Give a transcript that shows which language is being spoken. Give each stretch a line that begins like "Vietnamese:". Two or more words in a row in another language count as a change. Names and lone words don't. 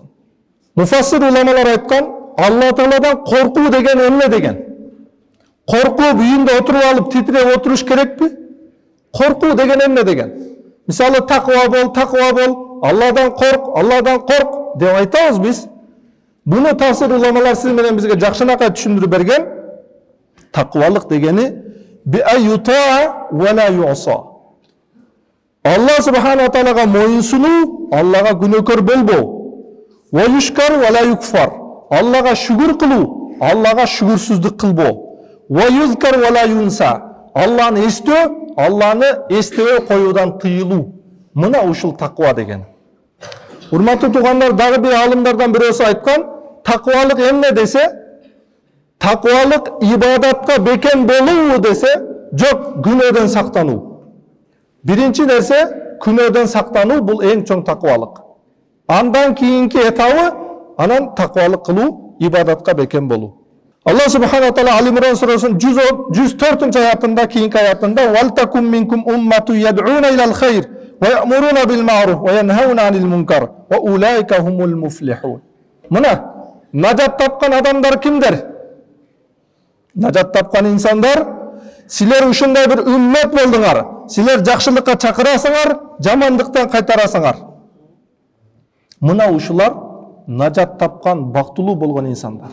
Kyrgyz: Муфассир уламалар айткан, Алла Тааладан коркуу деген эмне деген? Коркуп үйүндө отуруп алып титиреп отуруш керекпи? Коркуу деген эмне деген? Мисалы, таква бол, Алладан корк деп айтабыз биз. Буну тафсир уламалар сиз менен бизге жакшынакай түшүндүрүп берген. Таквалык дегени
Arabic: بأن يطاع ولا يعصى. الله سبحانه وتعالى
Kyrgyz: моюнсунуу, Аллага күнөөкөр болбоо.
Arabic: ويشكر ولا يكفر.
Kyrgyz: Аллага шүгүр кылуу, Аллага шүгүрсүздүк кылбоо.
Arabic: ويذكر ولا ينسى.
Kyrgyz: Алланы эстөө, Алланы эстебей коюудан тыйылуу. Мына ушул таква деген. Урматтуу туугандар, дагы бир алымдардан бирөөсү айткан, таквалык эмне десе, таквалык ибадатка бекем болуу десе, жок, күнөөдөн сактануу. Биринчи нерсе, күнөөдөн сактануу, бул эң чоң таквалык. Андан кийинки этабы, анан таквалык кылуу, ибадатка бекем болуу.
Arabic: الله سبحانه وتعالى
Kyrgyz: Ал-Имран сүрөсүнүн 104-аятында, кийинки аятында,
Arabic: "ولتكن منكم أمة يدعون إلى الخير ويأمرون بالمعروف وينهون عن المنكر وأولئك هم المفلحون."
Kyrgyz: Мына, нажат тапкан адамдар кимдер? Нажат тапкан инсандар, силер ушундай бир уммат болдуңар. Силер жакшылыкка чакырасыңар, жамандыктан кайтарасыңар. Мына ушулар нажат тапкан, бактылуу болгон инсандар.